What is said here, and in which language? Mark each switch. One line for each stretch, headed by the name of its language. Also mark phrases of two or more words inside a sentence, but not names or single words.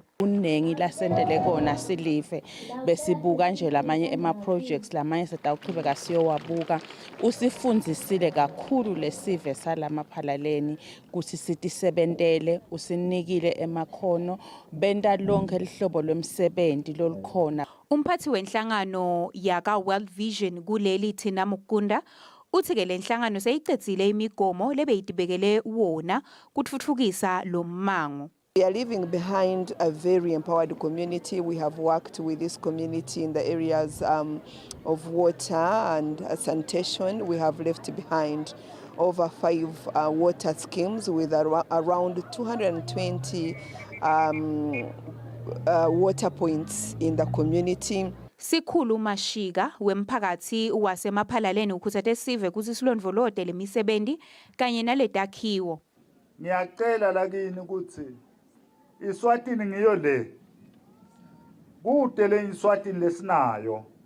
Swati: Uningi lasendele kona silive besibuka nje lamanye ema-projects lamanye setawuchubeka siyowabuka. Usifundzisile kakhulu lesive salamaphalaleni kuthi sitisebentele, usinikile emakhono, benta lonke lihlobo lwemsebenzi lolukhona. Umphathi wenhlangano yaka-World Vision kuleli Thina Mukunda uthi ke le nhlangano seyicedzile imigomo lebeyitibekele wona kutfutfukisa lo mmango.
English: We are leaving behind a very empowered community. We have worked with this community in the areas of water and sanitation. We have left behind over 5 water schemes with around 220 water points in the community.
Swati: Sikhulu Mashika wemphakathi wasemaphalaleni ukhuthathe sive kuthi silondvolode lemisebenzi kanye naletakhiwo. Ngiyacela lakini ukuthi iSwatini ngiyo le. Kude le iSwatini lesinayo.